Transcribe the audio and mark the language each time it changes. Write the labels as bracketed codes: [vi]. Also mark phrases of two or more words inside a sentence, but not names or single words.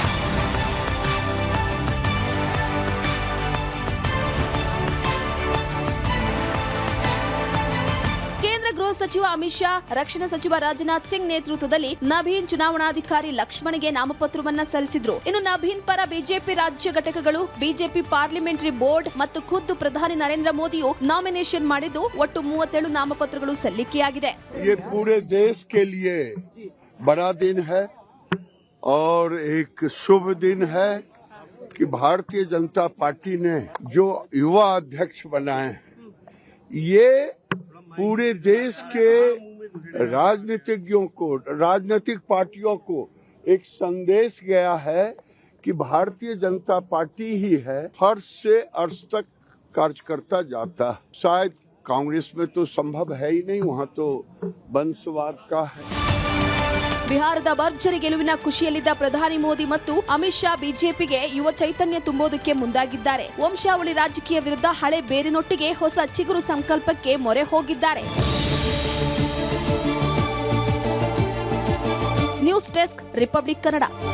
[kn] ಗೃಹ ಸಚಿವ ಅಮಿತ್ ಶಾ, ರಕ್ಷಣಾ ಸಚಿವ ರಾಜನಾಥ್ ಸಿಂಗ್ ನೇತೃತ್ವದಲ್ಲಿ ನಬೀನ್ ಚುನಾವಣಾಧಿಕಾರಿ ಲಕ್ಷ್ಮಣ್ಗೆ ನಾಮಪತ್ರವನ್ನ ಸಲ್ಲಿಸಿದ್ರು. ಇನ್ನು ನಬೀನ್ ಪರ ಬಿಜೆಪಿ ರಾಜ್ಯ ಘಟಕಗಳು, ಬಿಜೆಪಿ [en] parliamentary board [kn] ಮತ್ತು ಖುದ್ದು ಪ್ರಧಾನಿ ನರೇಂದ್ರ ಮೋದಿಯು ನಾಮಿನೇಷನ್ ಮಾಡಿದ್ದು ಒಟ್ಟು 37 ನಾಮಪತ್ರಗಳು ಸಲ್ಲಿಕೆಯಾಗಿದೆ. [hi] ये पूरे देश के लिए बड़ा दिन है और एक शुभ दिन है कि भारतीय जनता पार्टी ने जो युवा अध्यक्ष बनाए हैं, ये पूरे देश के राजनीतिज्ञों को, राजनीतिक पार्टियों को एक संदेश गया है कि भारतीय जनता पार्टी ही है फर्श से अर्श तक कार्य करता जाता है। शायद कांग्रेस में तो संभव है ही नहीं, वहाँ तो वंशवाद का है। [kn] ಬಿಹಾರದ ಭರ್ಜರಿ ಗೆಲುವಿನ ಖುಷಿಯಲ್ಲಿದ್ದ ಪ್ರಧಾನಿ ಮೋದಿ ಮತ್ತು ಅಮಿತ್ ಶಾ ಬಿಜೆಪಿಗೆ ಯುವ ಚೈತನ್ಯ ತುಂಬೋದಕ್ಕೆ ಮುಂದಾಗಿದ್ದಾರೆ. ವಂಶಾವಳಿ ರಾಜಕೀಯ ವಿರುದ್ಧ ಹಳೆ ಬೇರಿನೊಟ್ಟಿಗೆ ಹೊಸ ಚಿಗುರು ಸಂಕಲ್ಪಕ್ಕೆ ಮೊರೆ ಹೋಗಿದ್ದಾರೆ. [en] news desk, [kn] ರಿಪಬ್ಲಿಕ್ ಕನ್ನಡ.